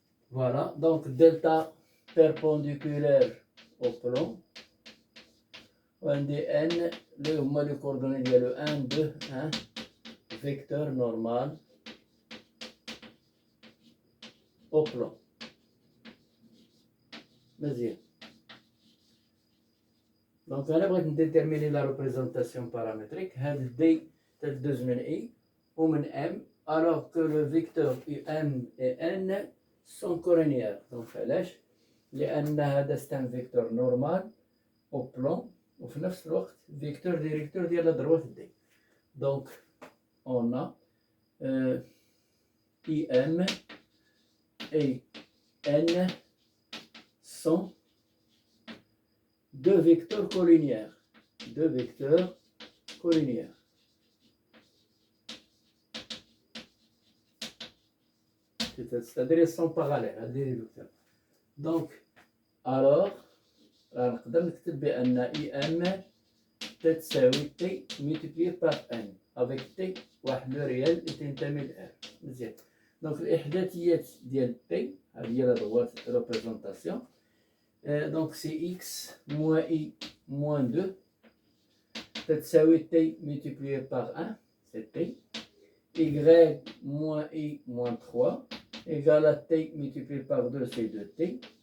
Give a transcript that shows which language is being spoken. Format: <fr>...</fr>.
<fr>Voilà, donc delta perpendiculaire au plan.</fr> <ar>وعندي</ar> <fr>N</fr> <ar>اللي هما</ar> <fr>لي coordonnées</fr> <ar>ديالو</ar> <fr>1 2 1 vecteur normal au plan.</fr> <ar>مزيان.</ar> <fr>Donc</fr> <ar>أنا بغيت نديتيرميني</ar> <fr>لا représentation paramétrique. هاد D</fr> <ar>تدوز من</ar> <fr>I ومن M alors que le vecteur M et N sont collinéaires. Donc</fr> <ar>علاش؟ لأن هذا</ar> <fr>c'est un vecteur normal au plan</fr> <ar>وفي نفس الوقت</ar> <fr>vecteur directeur ديال لا droite D. Donc on a IM et N sont deux vecteurs collinéaires. Deux vecteurs collinéaires. C'est-à-dire ils sont parallèles, les vecteurs. Donc, alors,</fr> <ar>نقدر نكتب بأن</ar> <fr>IM تساوي T multiplié par N avec T واحد لو ريال</fr> <ar>اللي تنتمي ل</ar> <fr>R.</fr> <ar>مزيان. دونك الإحداثيات ديال T هذه هي</ar> <fr>لا droite représentation. Donc c'est X moins I moins 2 تساوي T multiplié par 1, c'est T. Y moins I moins 3 égale à T multiplié par 2, c'est 2T.</fr>